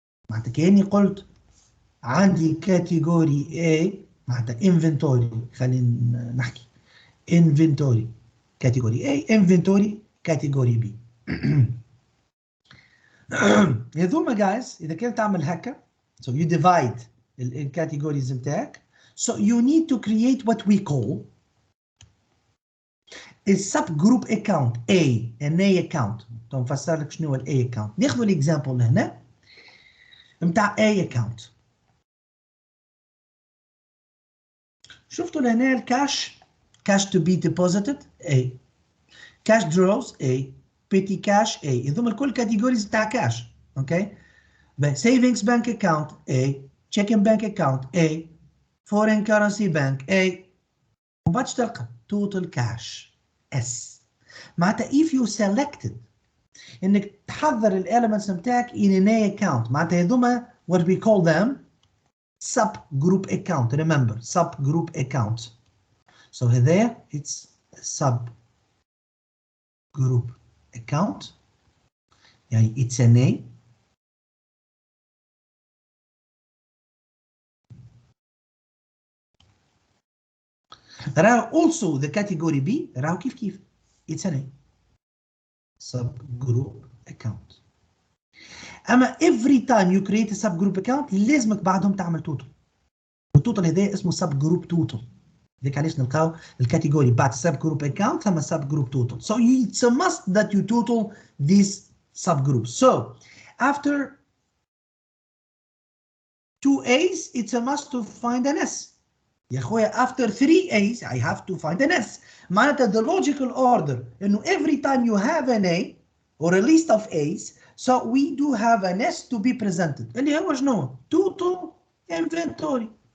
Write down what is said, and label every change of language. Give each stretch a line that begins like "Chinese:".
Arabic: معناتها كاني قلت عندي كاتيجوري A معناتها inventory. خلينا نحكي inventory كاتيجوري A inventory كاتيجوري B. هذوما
English: guys
Arabic: اذا كنت تعمل هكا
English: so you divide
Arabic: الكاتيجوريز بتاعك
English: so you need to create what we call a subgroup account A an A account.
Arabic: نفسر لك شنو هو ال A account. ناخذ الاكزامبل هنا نتاع A account. شفتوا لهنا الكاش
English: cash to be deposited A cash draws A petty cash A.
Arabic: هذوما الكل كاتيجوريز تاع كاش.
English: Okay savings bank account A checking bank account A foreign currency bank A.
Arabic: ومن بعد تلقى
English: total cash S.
Arabic: معناتها
English: if you selected
Arabic: انك تحضر الاليمنتس نتاعك
English: in an A account
Arabic: معناتها هذوما
English: what we call them subgroup account. Remember subgroup account. So
Arabic: هذايا
English: it's a subgroup account
Arabic: يعني
English: it's an A
Arabic: راهو
English: also the category B
Arabic: راهو كيف
English: it's an A subgroup account.
Arabic: اما
English: every time you create a subgroup account
Arabic: لازمك بعدهم تعمل توتال. والتوتال هذا اسمه subgroup total. ذيك علاش نلقاو الكاتيجوري بعد
English: subgroup account ثم subgroup total. So it's a must that you total these subgroups. So after 2 A's it's a must to find an S.
Arabic: يا خويا
English: after 3 A's I have to find an S.
Arabic: معناتها
English: the logical order
Arabic: انه
English: every time you have an A or a list of A's so we do have an S to be presented
Arabic: اللي هو شنو؟
English: total inventory.